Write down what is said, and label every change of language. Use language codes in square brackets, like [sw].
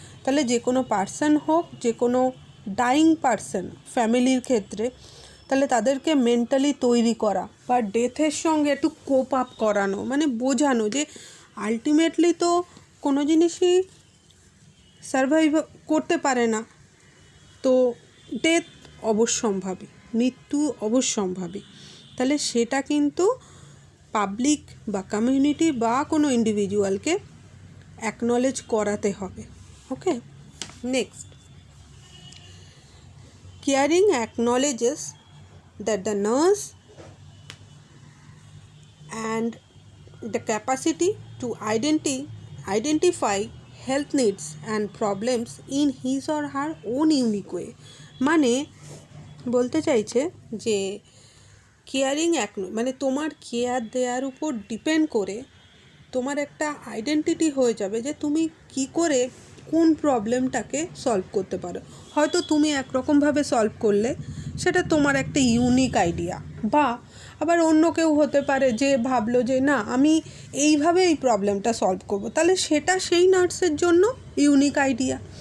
[bn] তাহলে যে কোনো পার্সন হোক, যে কোনো ডাইং পার্সন ফ্যামিলির ক্ষেত্রে, তাহলে তাদেরকে মেন্টালি তৈরি করা বা ডেথের সঙ্গে একটু কোপ আপ করানো, মানে বোঝানো যে আলটিমেটলি তো কোনো জিনিসই সারভাইভ করতে পারে না, তো ডেথ অবশ্যম্ভাবী, মৃত্যু অবশ্যম্ভাবী। তাহলে সেটা কিন্তু পাবলিক বা কমিউনিটি বা কোনো ইন্ডিভিজুয়ালকে অ্যাকনলেজ করাতে হবে। [en] Okay, next, caring acknowledges that the nurse and the capacity to identify health needs and problems in his or her own unique way। [bn] মানে বলতে চাইছে যে কেয়ারিং মানে তোমার কেয়ার দেওয়ার উপর ডিপেন্ড করে তোমার একটা আইডেন্টিটি হয়ে যাবে যে তুমি কি করে কোন প্রবলেমটাকে সলভ করতে পারো। হয়তো তুমি একরকমভাবে সলভ করলে সেটা তোমার একটা ইউনিক আইডিয়া, বা আবার অন্য কেউ হতে পারে যে ভাবলো যে না আমি এইভাবে এই প্রবলেমটা সলভ করব, তাহলে সেটা সেই নার্সের জন্য ইউনিক আইডিয়া।